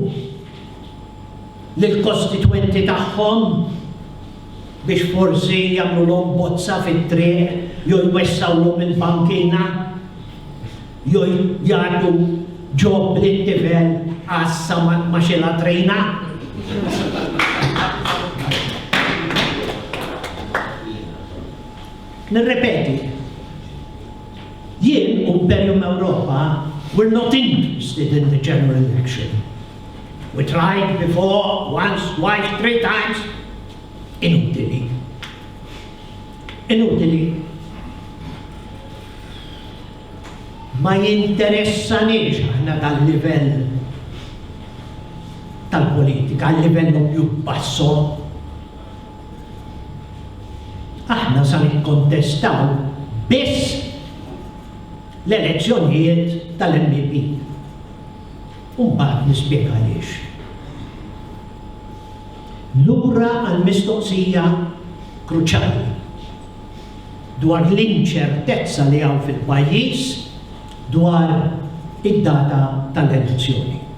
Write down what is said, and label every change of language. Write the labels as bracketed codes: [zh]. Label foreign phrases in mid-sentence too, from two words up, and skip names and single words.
[mt] lill-kostituenti tagħhom biex forsi jagħmluhom bozza fit-triq jew jwessawlhom il-bankina jew jagħtu ġob lit-tifel għassa ma xilha trejna. Nirrepeti, jien u [en] Imperium Europa were not interested in the general election. We tried before, once, twice, 3 times. [it] Inutili. Inutili. [mt] Ma jinteressanix aħna dal-livell tal-politika, [it] għal-livello più basso. [mt] Aħna sa nikkontestaw biss l-elezzjonijiet tal-MEP. Mbagħad nispjega għaliex. Lura għall-mistoqsija kruċjali dwar l-inċertezza li hawn fil-pajjiż dwar id-data tal-elezzjoni.